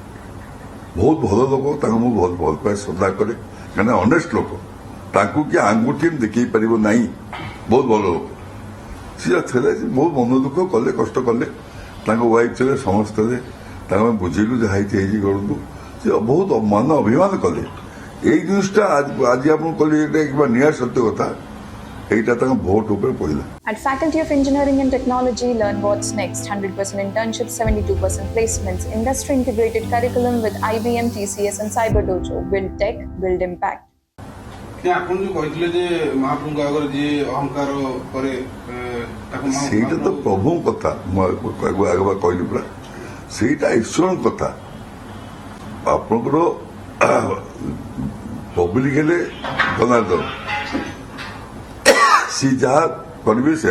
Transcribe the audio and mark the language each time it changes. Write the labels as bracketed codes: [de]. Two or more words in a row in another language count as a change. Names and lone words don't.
[or] ବହୁତ ଭଲ ଲୋକ, ତାଙ୍କୁ ମୁଁ ବହୁତ ଭଲ ପାଏ, ଶ୍ରଦ୍ଧା କରେ, କାହିଁକିନା ଅନେଷ୍ଟ ଲୋକ, ତାଙ୍କୁ କିଏ ଆଙ୍ଗୁଠି ଦେଖେଇ ପାରିବ ନାହିଁ, ବହୁତ ଭଲ ଲୋକ ସିଏ ଥିଲେ। ବହୁତ ମନ ଦୁଃଖ କଲେ, କଷ୍ଟ କଲେ, ତାଙ୍କ ୱାଇଫ୍ ଥିଲେ, ସମସ୍ତେ ଥିଲେ, ତାଙ୍କୁ ଆମେ ବୁଝେଇଲୁ ଯାହା ହେଇଛି କରନ୍ତୁ। ସେ ବହୁତ ମାନ ଅଭିମାନ କଲେ। ଏଇ ଜିନିଷଟା ଆଜି ଆପଣଙ୍କୁ କହିଲି, ଏଇଟା ନିହାତି ସତ୍ୟ କଥା, ଏଇଟା ତାକେ ଭୋଟ ଉପରେ ପଡ଼ିଲା। [en] At Faculty of Engineering and Technology, learn what's next. 100% internships, 72% placements, industry integrated curriculum with IBM, TCS and Cyber Dojo. Build tech, build impact. [or] ଆପଣ ଯୋଉ କହିଥିଲେ ଯେ ମହାପ୍ରଭୁଙ୍କ ଆଗରେ ଯିଏ ଅହଙ୍କାର କରେ ସେଇଟା ତ ପ୍ରଭୁଙ୍କ କଥା, ମୁଁ ଆଗ କହିଲି ପୁରା, ସେଇଟା ଈଶ୍ୱରଙ୍କ କଥା। ଆପଣଙ୍କର ପବ୍ଲିକ ହେଲେ ଜନାର୍ଦ୍ଦନ, ସି ଯାହା କରିବେ ସେ।